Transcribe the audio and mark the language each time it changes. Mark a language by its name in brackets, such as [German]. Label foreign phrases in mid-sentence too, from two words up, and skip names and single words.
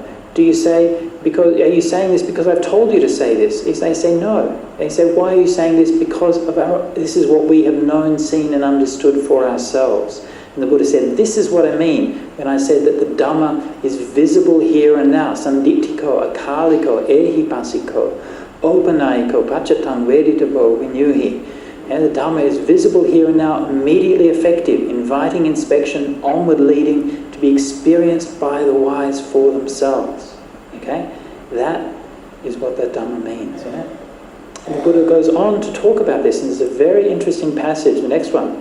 [English] Are you saying this because I've told you to say this? They say no. They say, why are you saying this? Because this is what we have known, seen and understood for ourselves. And the Buddha said, this is what I mean when I said that the Dhamma is visible here and now. [Pali] Sanditiko, akaliko, ehipasiko, opanayiko, pachatam, veditabo, vinyuhi. [English] And the Dhamma is visible here and now, immediately effective, inviting inspection, onward leading, to be experienced by the wise for themselves. Okay? That is what that Dhamma means. Yeah? And the Buddha goes on to talk about this, and there's a very interesting passage, the next one.